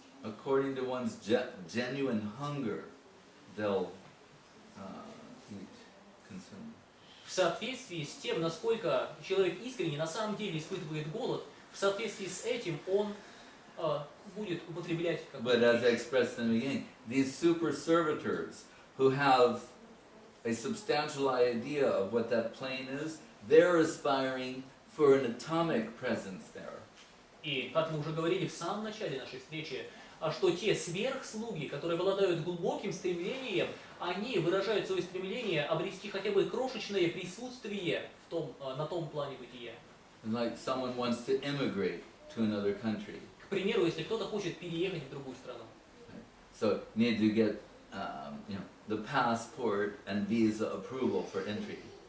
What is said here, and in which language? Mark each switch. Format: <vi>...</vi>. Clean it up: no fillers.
<en>According to one's genuine hunger, they'll eat, consume.</en> <ru>В соответствии с тем, насколько человек искренне на самом деле испытывает голод, в соответствии с этим он будет употреблять как бы.</ru> <en>But as I expressed in the beginning, these super servitors who have a substantial idea of what that plane is, they're aspiring for an atomic presence there.</en> <ru>И, как мы уже говорили в самом начале нашей встречи, что те сверхслуги, которые обладают глубоким стремлением, они выражают свое стремление обрести хотя бы крошечное присутствие на том плане бытия.</ru> <en>Like someone wants to immigrate to another country.</en> <ru>К примеру, если кто-то хочет переехать в другую страну.</ru> <en>So need to get, the passport and visa approval for entry.</en>